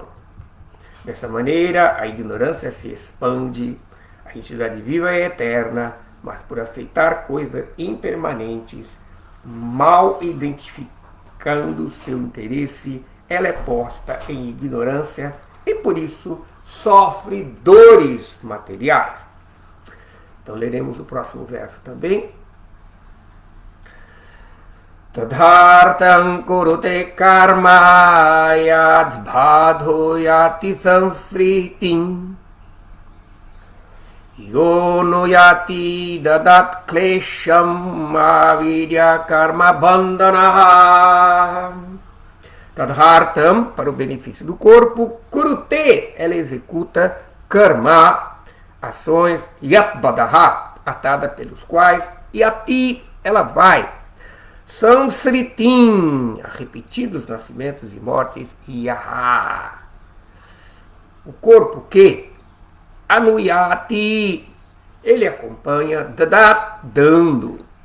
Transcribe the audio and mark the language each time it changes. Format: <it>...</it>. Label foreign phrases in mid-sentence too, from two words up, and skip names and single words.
<pt>Dessa maneira, a ignorância se expande, a entidade viva é eterna, mas por aceitar coisas impermanentes, mal identificando seu interesse, ela é posta em ignorância e, por isso, sofre dores materiais. Então, leremos o próximo verso também.</pt> <sa>तदर्थं कुरुते कर्म यद्बद्धो याति संसृतिम् योऽनु याति ददत् क्लेशम् अविद्या कर्म बन्धनः. Tadhartam,</sa> <pt>para o benefício do corpo, kurute, ela executa karma, ações, yatbadaha, atada pelos quais, yati, ela vai, sansritim, repetidos nascimentos e mortes, yaha, o corpo que, anuyati, ele acompanha, dadat, dando,</pt>